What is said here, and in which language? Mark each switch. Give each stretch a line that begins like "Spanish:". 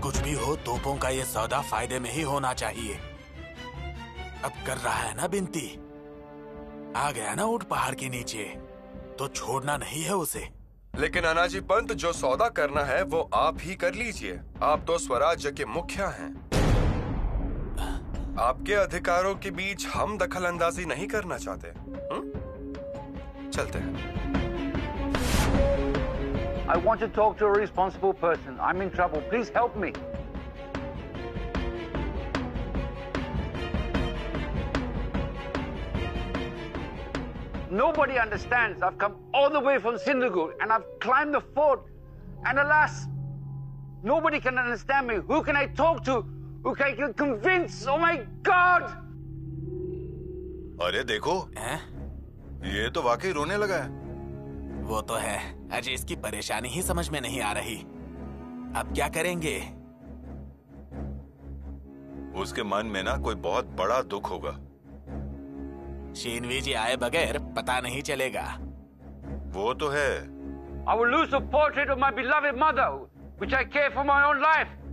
Hindi: कुछ भी हो, तोपों का ये सौदा फायदे में ही होना चाहिए। अब कर रहा है ना बिनती, आ गया ना ऊंट पहाड़ के नीचे, तो छोड़ना नहीं है उसे। लेकिन अनाजी पंत, जो सौदा करना है वो आप ही कर लीजिए। आप तो स्वराज्य के मुखिया हैं। आपके अधिकारों के बीच हम दखल अंदाजी नहीं करना चाहते। चलते हैं।
English: I want to talk to a responsible person. I'm in trouble. Please help me. Nobody understands. I've come all the way from Sindhugur and I've climbed the fort, and alas, nobody can understand me. Who can I talk to? Who can I convince? Oh my God!
Hindi: अरे देखो, ये तो वाकई रोने लगा है। वो तो है, अजय इसकी परेशानी ही समझ में नहीं आ रही। अब क्या करेंगे? उसके मन में ना कोई बहुत बड़ा दुख होगा। शिनवी जी आए बगैर पता नहीं चलेगा। वो तो है।
English: I will lose the portrait of my beloved mother, which I care for my own life.